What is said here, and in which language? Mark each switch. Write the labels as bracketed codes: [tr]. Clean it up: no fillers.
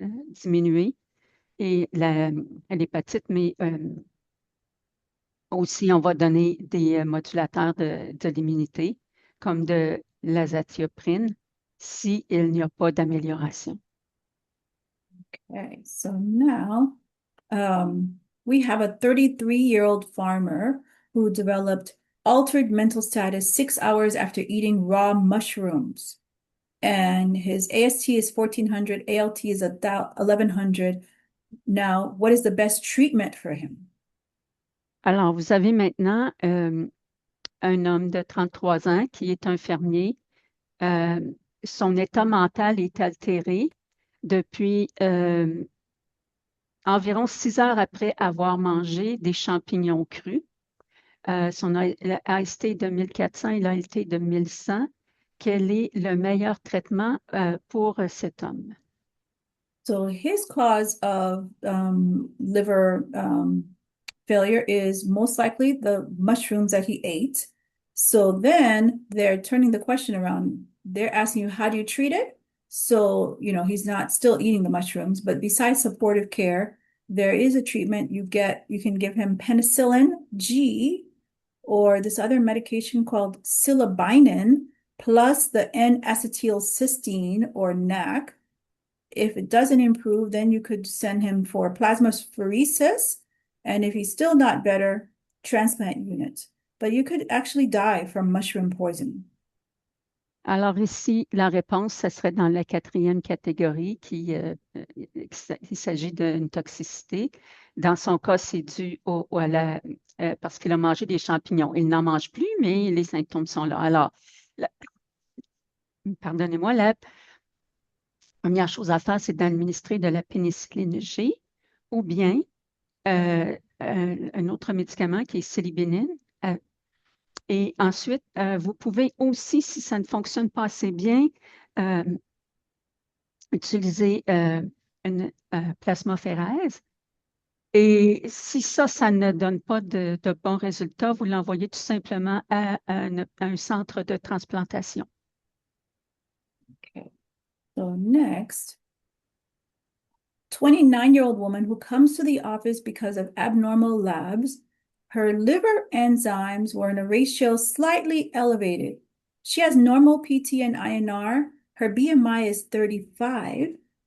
[fr] diminuer et l'hépatite, mais aussi on va donner des modulateurs de l'immunité comme de l'azatioprine s'il n'y a pas d'amélioration. [en] Okay, so now we have a 33-year-old farmer who developed altered mental status 6 hours after eating raw mushrooms. And his AST is 1400, ALT is 1100. Now, what is the best treatment for him? [fr] Alors, vous avez maintenant un homme de 33 ans qui est un fermier. Son état mental est altéré depuis environ 6 heures après avoir mangé des champignons crus. Son AST est de 1400 et l'ALT de 1100. Quel est le meilleur traitement pour cet homme? [en] So his cause of liver failure is most likely the mushrooms that he ate. So then they're turning the question around. they're asking you, how do you treat it? So, he's not still eating the mushrooms, but besides supportive care, there is a treatment you can give him penicillin G or this other medication called silibinin plus the N-acetylcysteine or NAC. If it doesn't improve, then you could send him for plasmapheresis. And if he's still not better, transplant unit. But you could actually die from mushroom poisoning. [fr] Alors ici, la réponse, ce serait dans la quatrième catégorie il s'agit d'une toxicité. Dans son cas, c'est dû parce qu'il a mangé des champignons. Il n'en mange plus, mais les symptômes sont là. Alors, pardonnez-moi, la première chose à faire, c'est d'administrer de la pénicilline G ou bien un autre médicament qui est silibénine. Et ensuite, vous pouvez aussi, si ça ne fonctionne pas assez bien, utiliser une plasmaphérèse. Et si ça ne donne pas de bons résultats, vous l'envoyez tout simplement à un centre de transplantation. [en] Okay. So next, 29-year-old woman who comes to the office because of abnormal labs. Her liver enzymes were in a ratio slightly elevated. She has normal PT and INR. Her BMI is 35.